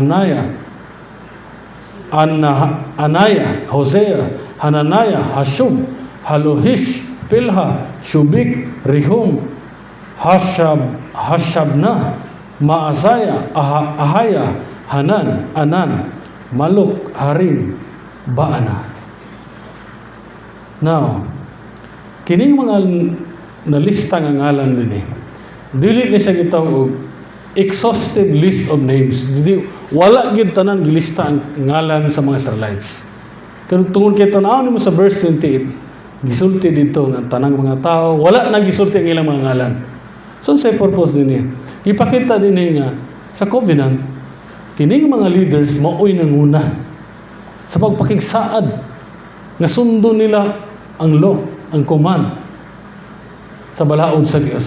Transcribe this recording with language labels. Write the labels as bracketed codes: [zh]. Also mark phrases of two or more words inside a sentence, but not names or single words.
[ceb] Anaya, Hosea, Hananaya, Hashum, Halohish, Pilha, Shubik, Rihum, Hashabna, Maasaya, Ahaya, Hanan, Anan, Maluk, Harim, Baana. Now, kining mga nalista nga ngalan din dili ni sa gitawag [en] exhaustive list of names. [ceb] Wala gid tanan gilista ang ngalan sa mga Israelites. Kung tungod kay tan-aw mo sa verse 28, gisulti dito nga tanang mga tao, wala na gisulti ang ilang mga ngalan. So sa purpose din niya. Ipakita din niya nga sa covenant, kining mga leaders maoy nanguna sa pagpakigsaad nga sundo nila ang law, ang command sa balaod sa Dios.